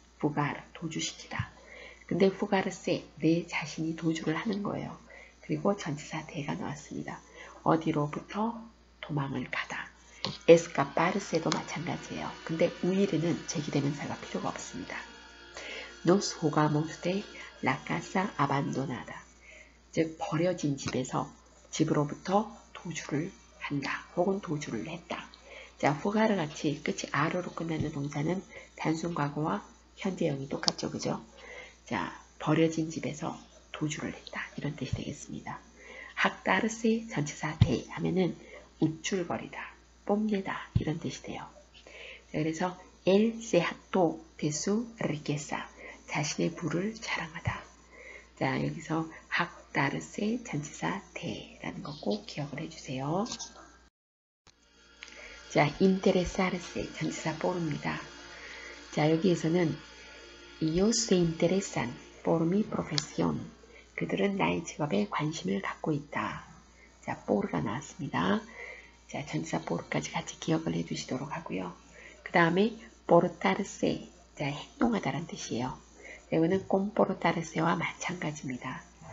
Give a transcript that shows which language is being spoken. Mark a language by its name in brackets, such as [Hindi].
[Korean] fugar 도주시키다. 근데 fugarse 내 자신이 도주를 하는 거예요. 그리고 전치사 대가 나왔습니다. 어디로부터 도망을 가다. escaparse도 마찬가지예요. 근데 huir는 제기대명사가 필요가 없습니다. [Spanish] Nos jugamos de la casa abandonada. [Korean] 즉 버려진 집으로부터 도주를 한다. 혹은 도주를 했다. 자, fugar 같이 끝이 a로로 끝나는 동사는 단순 과거와 현재형이 똑같죠. 그죠? 자, 버려진 집에서 도주를 했다. 이런 뜻이 되겠습니다. jactarse 전치사 대 하면은 우쭐거리다. 뽐내다. 이런 뜻이 돼요. 자, 그래서 [Spanish] él se jactó de su riqueza. [Korean] 자신의 부를 자랑하다. 자, 여기서 jactarse 전치사 대라는 거 꼭 기억을 해주세요. 자, interesarse 전치사 por입니다. 자, 여기에서는 [Spanish] ellos se interesan por mi profesión. [Korean] 그들은 나의 직업에 관심을 갖고 있다. 자, por가 나왔습니다. 자, 전치사 por까지 같이 기억을 해주시도록 하고요. 그 다음에 [Spanish] comportarse. [Korean] 자, 행동하다란 뜻이에요. 이거는 comportarse와 마찬가지입니다.